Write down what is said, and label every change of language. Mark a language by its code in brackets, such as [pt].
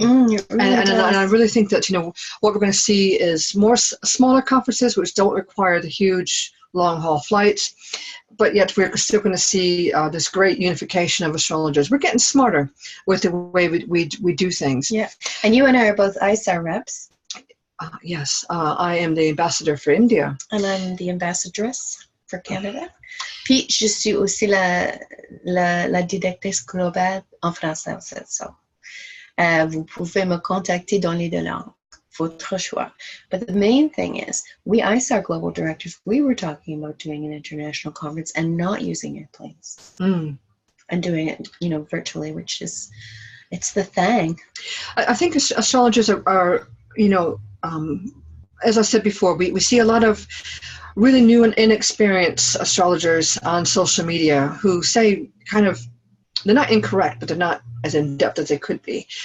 [en] And I really think that what we're going to see is more smaller conferences which don't require the huge long haul flights, but yet we're still going to see this great unification of astrologers. We're getting smarter with the way we do things. Yeah, and you and I are both ISAR reps. Yes, I am the ambassador for India. And I'm the ambassadress for Canada. [fr] Puis je suis aussi la directrice globale en français aussi. So, vous pouvez me contacter dans les deux langues. Votre choix. [en] But the main thing is, we ISAR global directors, we were talking about doing an international conference and not using airplanes and doing it, virtually, which is, it's the thing. I think astrologers are as I said before, we see a lot of really new and inexperienced astrologers on social media who say they're not incorrect, but they're not as in-depth as they could be.